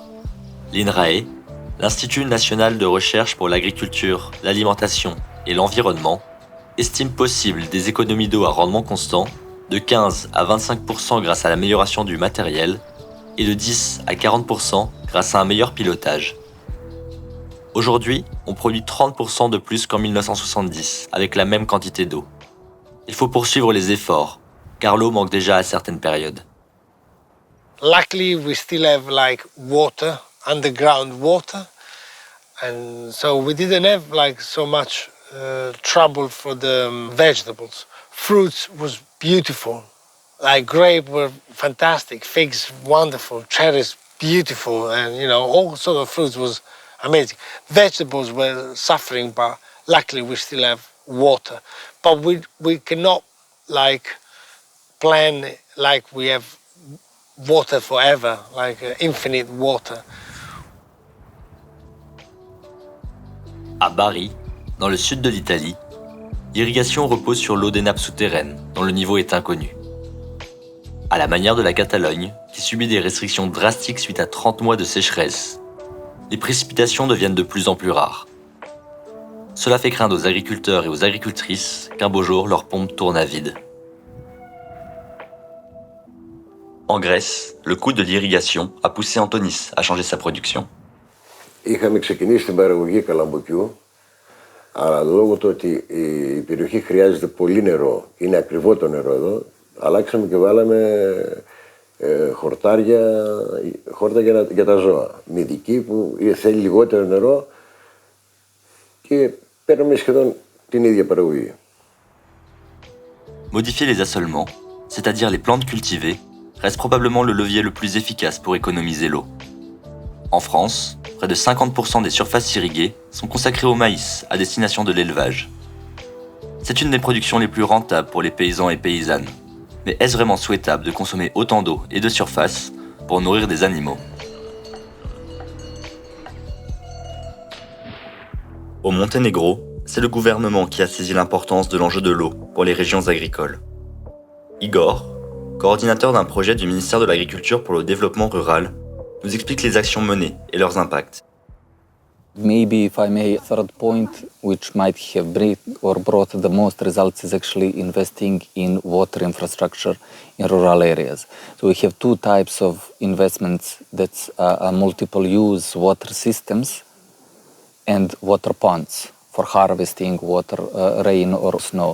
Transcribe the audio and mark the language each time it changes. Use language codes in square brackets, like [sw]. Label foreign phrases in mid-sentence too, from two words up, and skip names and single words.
[fr] L'INRAE, l'Institut national de recherche pour l'agriculture, l'alimentation et l'environnement, estime possible des économies d'eau à rendement constant de 15 à 25% grâce à l'amélioration du matériel et de 10 à 40% grâce à un meilleur pilotage. Aujourd'hui, on produit 30% de plus qu'en 1970 avec la même quantité d'eau. Il faut poursuivre les efforts, car l'eau manque déjà à certaines périodes. [en] Luckily, we still have water, underground water, and so we didn't have so much trouble for the vegetables. Fruits was beautiful, grapes were fantastic, figs wonderful, cherries beautiful, and all sort of fruits was amazing. Vegetables were suffering, but luckily we still have water. But we cannot plan we have water forever, infinite water. [fr] À Bari, dans le sud de l'Italie, l'irrigation repose sur l'eau des nappes souterraines, dont le niveau est inconnu. À la manière de la Catalogne, qui subit des restrictions drastiques suite à 30 mois de sécheresse, les précipitations deviennent de plus en plus rares. Cela fait craindre aux agriculteurs et aux agricultrices qu'un beau jour leur pompe tourne à vide. En Grèce, le coût de l'irrigation a poussé Antonis à changer sa production. [el] Είχαμε ξεκινήσει την παραγωγή καλαμποκιού, αλλά λόγω του ότι η περιοχή χρειάζεται πολύ νερό, είναι ακριβό το νερό εδώ, αλλάξαμε και βάλαμε χόρτα για τα ζώα. Μυδική που θέλει λιγότερο νερό και παίρνουμε σχεδόν την ίδια παραγωγή. [fr] Modifier les assolements, c'est-à-dire les plantes cultivées, reste probablement le levier le plus efficace pour économiser l'eau. En France, près de 50% des surfaces irriguées sont consacrées au maïs à destination de l'élevage. C'est une des productions les plus rentables pour les paysans et paysannes. Mais est-ce vraiment souhaitable de consommer autant d'eau et de surface pour nourrir des animaux ? Au Monténégro, c'est le gouvernement qui a saisi l'importance de l'enjeu de l'eau pour les régions agricoles. Igor, coordinateur d'un projet du ministère de l'Agriculture pour le développement rural, nous explique les actions menées et leurs impacts. [en] Maybe, if I may, a third point which might have brought the most results is actually investing in water infrastructure in rural areas. So we have two types of investments, that's multiple use water systems and water ponds for harvesting water, rain or snow.